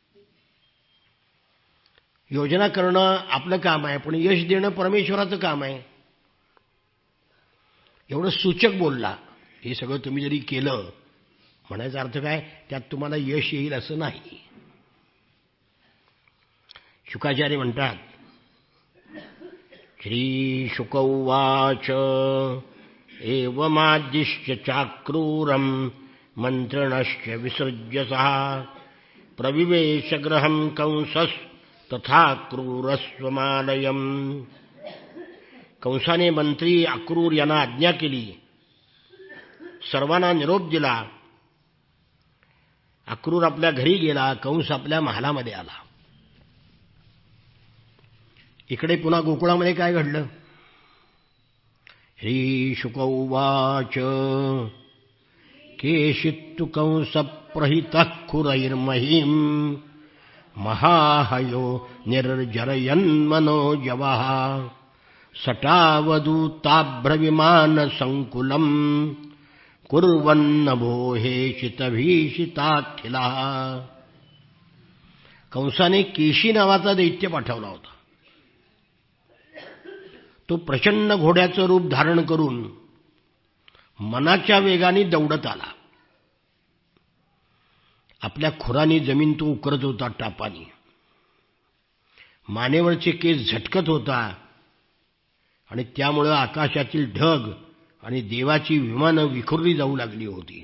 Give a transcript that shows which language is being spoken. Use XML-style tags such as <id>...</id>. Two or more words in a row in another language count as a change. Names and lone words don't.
<mr>योजना करणं आपलं काम आहे, पण यश देणं परमेश्वराचं काम आहे. एवढं सूचक बोलला. हे सगळं तुम्ही जरी केलं, म्हणायचा अर्थ काय, त्यात तुम्हाला यश येईल असं नाही. शुकाचार्य म्हणतात,</mr> <sa>श्री शुक उवाच एवमादिश्य चाक्रूरं मंत्रणश्च विसृज्य सः प्रविवेश गृहं कंसस् तथा क्रूरस्वमालयम्.</sa> <mr>कंसाने मंत्री अक्रूर यांना आज्ञा केली. सर्वांना निरोप दिला. अक्रूर आपल्या घरी गेला, कंस आपल्या महालामध्ये आला. इकडे पुन्हा गोकुळामध्ये काय घडलं.</mr> <sa>श्री शुक उवाच केशित्तु कंस प्रहितः खुरैर्महीं महाहयो निर्जरयन्मनोजवः सटावदूताभ्रविमान संकुलम् कुर्वन्नभो हेशितभीषिताखिलः.</sa> <mr>कंसाने केशी नावाचा दैत्य पाठवला होता. तो प्रचंड घोड्याचं रूप धारण करून मनाच्या वेगाने दौडत आला. आपल्या खुरानी जमीन तो उकरत होता टापानी. मानेवरचे केस झटकत होता आणि त्यामुळे आकाशातील ढग आणि देवाची विमानं विखुरली जाऊ लागली होती.</mr>